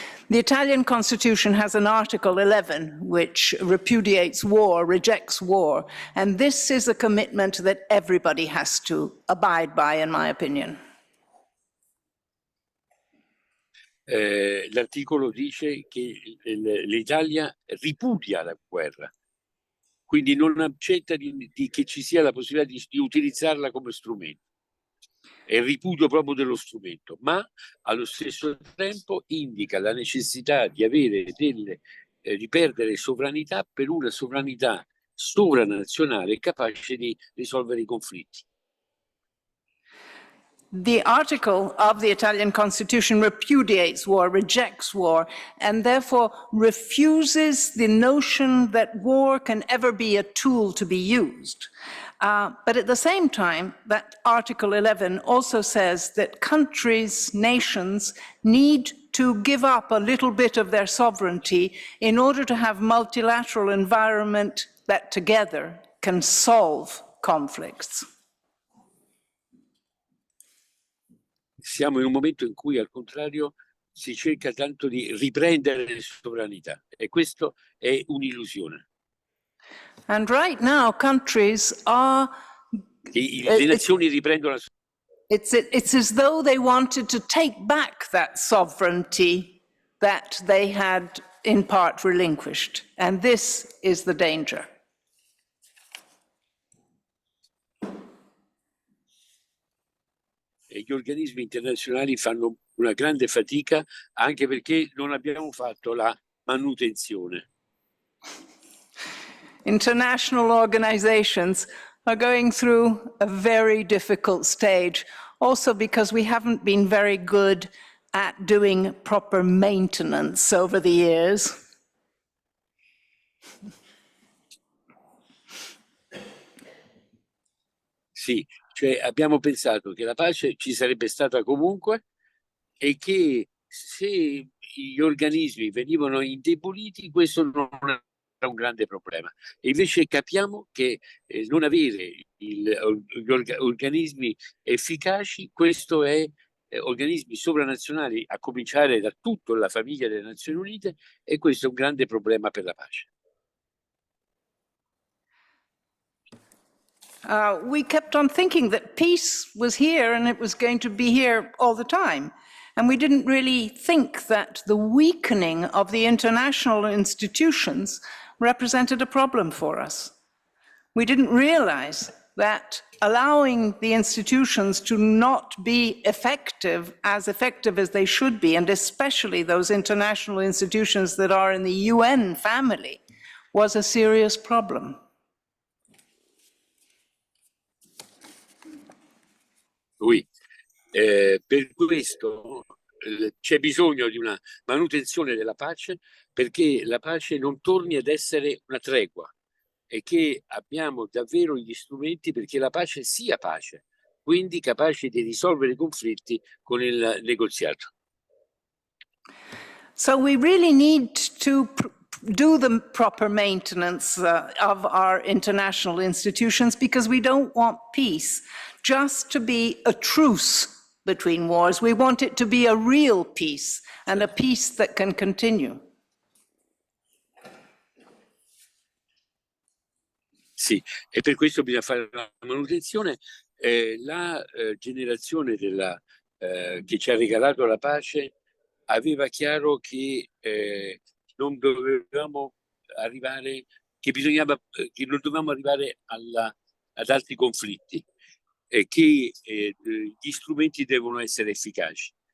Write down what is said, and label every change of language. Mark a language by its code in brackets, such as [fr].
[en] The Italian Constitution has an Article 11 which repudiates war, rejects war, and this is a commitment that everybody has to abide by, in my opinion. [it] L'articolo dice che l'Italia ripudia la guerra, quindi non accetta che ci sia la possibilità di utilizzarla come strumento. È il ripudio proprio dello strumento, ma allo stesso tempo indica la necessità di avere di perdere sovranità per una sovranità sovranazionale capace di risolvere i conflitti. [en] The article of the Italian Constitution repudiates war, rejects war, and therefore refuses the notion that war can ever be a tool to be used. But at the same time, that Article 11 also says that countries, nations, need to give up a little bit of their sovereignty in order to have multilateral environment that together can solve conflicts. [it] Siamo in un momento in cui, al contrario, si cerca tanto di riprendere le sovranità, e questo è un'illusione. [en] And right now, countries are... [it] Le nazioni riprendono la sovranità. [en] It's as though they wanted to take back that sovereignty that they had in part relinquished. And this is the danger. [it] E gli organismi internazionali fanno una grande fatica anche perché non abbiamo fatto la manutenzione. [en] International organizations are going through a very difficult stage, also because we haven't been very good at doing proper maintenance over the years. [it] Sì, cioè abbiamo pensato che la pace ci sarebbe stata comunque e che se gli organismi venivano indeboliti questo non era un grande problema. E invece capiamo che non avere gli organismi efficaci, questo è organismi sovranazionali, a cominciare da tutta la famiglia delle Nazioni Unite, e questo è un grande problema per la pace. [en] We kept on thinking that peace was here and it was going to be here all the time. And we didn't really think that the weakening of the international institutions represented a problem for us. We didn't realize that allowing the institutions to not be effective as they should be, and especially those international institutions that are in the UN family, was a serious problem. [fr] Oui. [it] Per questo c'è bisogno di una manutenzione della pace, perché la pace non torni ad essere una tregua e che abbiamo davvero gli strumenti perché la pace sia pace, quindi capaci di risolvere i conflitti con il negoziato. [en] So we really need to do the proper maintenance of our international institutions, because we don't want peace just to be a truce between wars. We want it to be a real peace and a peace that can continue. [it] Sì, e per questo bisogna fare la manutenzione. La generazione che ci ha regalato la pace aveva chiaro che non dovevamo arrivare, che non dovevamo arrivare ad altri conflitti, che gli strumenti devono essere efficaci.